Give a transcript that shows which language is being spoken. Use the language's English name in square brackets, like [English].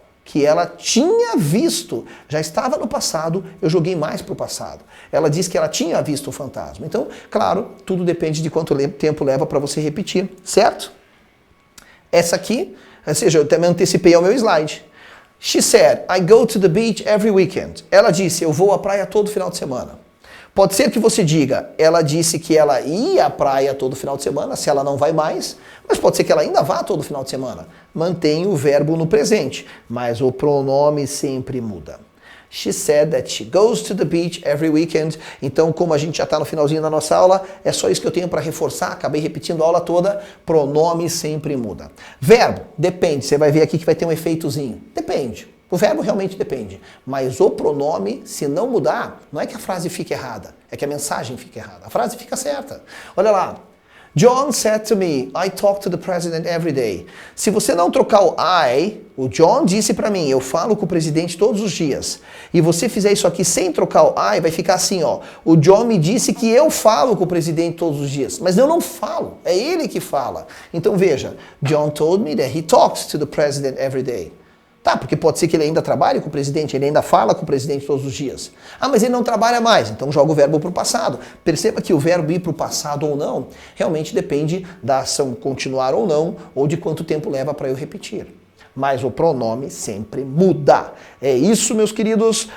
[Portuguese] que ela tinha visto, já estava no passado, eu joguei mais para o passado. Ela disse que ela tinha visto o fantasma. Então, claro, tudo depende de quanto tempo leva para você repetir, certo? Essa aqui, ou seja, eu também antecipei ao meu slide. [English] She said, I go to the beach every weekend. [Portuguese] Ela disse, eu vou à praia todo final de semana. Pode ser que você diga, ela disse que ela ia à praia todo final de semana, se ela não vai mais, mas pode ser que ela ainda vá todo final de semana. Mantém o verbo no presente, mas o pronome sempre muda. [English] She said that she goes to the beach every weekend. [Portuguese] Então, como a gente já está no finalzinho da nossa aula, é só isso que eu tenho para reforçar. Acabei repetindo a aula toda. Pronome sempre muda. Verbo, depende. Você vai ver aqui que vai ter um efeitozinho. Depende. O verbo realmente depende. Mas o pronome, se não mudar, não é que a frase fique errada. É que a mensagem fica errada. A frase fica certa. Olha lá. [English] John said to me, I talk to the president every day. [Portuguese] Se você não trocar o I, o John disse para mim, eu falo com o presidente todos os dias. E você fizer isso aqui sem trocar o I, vai ficar assim, ó. O John me disse que eu falo com o presidente todos os dias. Mas eu não falo, é ele que fala. Então veja, [English] John told me that he talks to the president every day. [Portuguese] Tá, porque pode ser que ele ainda trabalhe com o presidente, ele ainda fala com o presidente todos os dias. Ah, mas ele não trabalha mais, então joga o verbo para o passado. Perceba que o verbo ir para o passado ou não, realmente depende da ação continuar ou não, ou de quanto tempo leva para eu repetir. Mas o pronome sempre muda. É isso, meus queridos.